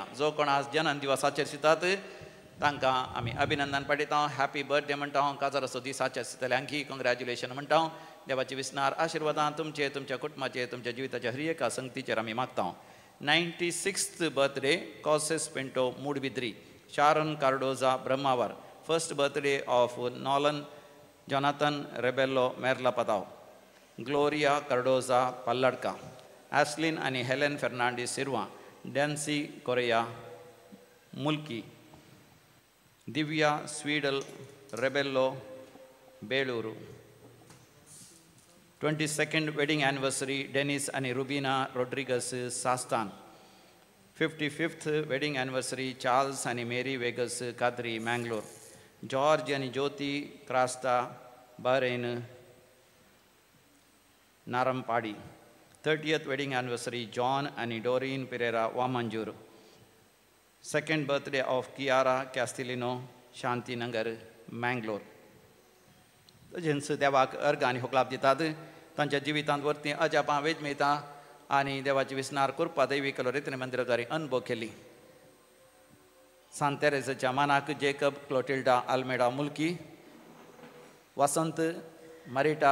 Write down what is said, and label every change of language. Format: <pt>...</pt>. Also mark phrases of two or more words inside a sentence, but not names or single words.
<kok>जो कोण आज जन्म दिवसाचेर शितात तांकां आमी अभिनंदन पाठयता,</kok> <en>happy birthday</en> <kok>म्हणटा, काजार असो दिसाचे आसतल्यांकी कॉंग्रॅच्युलेशन म्हणटा. देवाची विस्नार आशिर्वादां तुमचे, तुमच्या कुटुंबाचे, तुमच्या जिविताच्या हर एका संगतीचेर आमी मागता.</kok> <en>96th birthday कॉसेस पिंटो मूडबिद्री, शारन कार्डोजा ब्रह्मावर. first birthday of नॉलन Jonathan Rebello Merla Padao, Gloria Cardoza Palladka, Aslin and Helen Fernandez Sirva, Dancy Correa Mulki, Divya Swedel Rebello Beluru. 22nd wedding anniversary Dennis and Rubina Rodriguez Sastan. 55th wedding anniversary Charles and Mary Vegas Kadri Mangalore. George and Jyoti Krasta Bahrain Narampadi. 30th wedding anniversary John and Doreen Pereira Wamanjur. Second birthday of Kiara Castellino Shanti Nagar Mangalore.</en> <kok>तजेंच देवाक अर्घ आनी होकलाप दितात. तांच्या जिवितांत वरती अजापां वेज मेळटा आनी देवाची विस्नार करपा दैवी कलो रितीन मंदिरकारी अनुभव केली. सांत तेरेसाच्या मानाक जेकब क्लोटिल्डा आल्मेडा मुल्की, वसंत मरिटा</kok>